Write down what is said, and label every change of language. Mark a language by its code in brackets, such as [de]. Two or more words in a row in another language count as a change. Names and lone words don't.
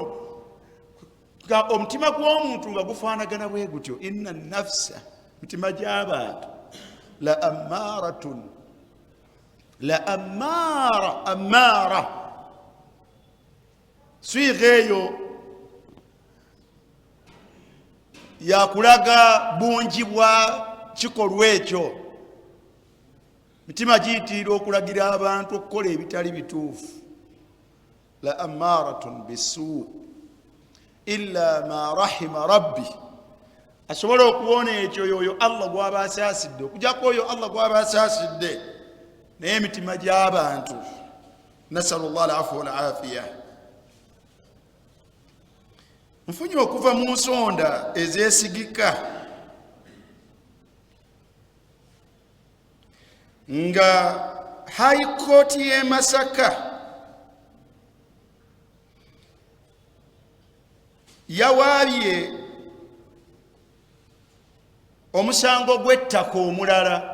[lg] Omutima gw'omuntu nga gufaanagana bwe gutyo, [ar] inna nafsa, [lg] mitima gy'abantu [ar] la ammaratun, la ammara. [lg] Swiga eyo yakulaga bungi bwa kikolwa ekyo. Mitima giyitirira okulagira abantu okukola ebitali bituufu. [ar] La ammaratun bisu illa ma rahima rabbi. [lg] Asobola okuwona ekyo yoyo Allah gw'aba asaasidde, okujjako oyo Allah gw'aba asaasidde. Naye emitima gy'abantu, [ar] nasalullah alafu walafiya, [lg] nfunye okuva mu nsonda ezeesigika nga [en] High Court [lg] y'e Masaka yawaabye omusango gw'ettaka omulala.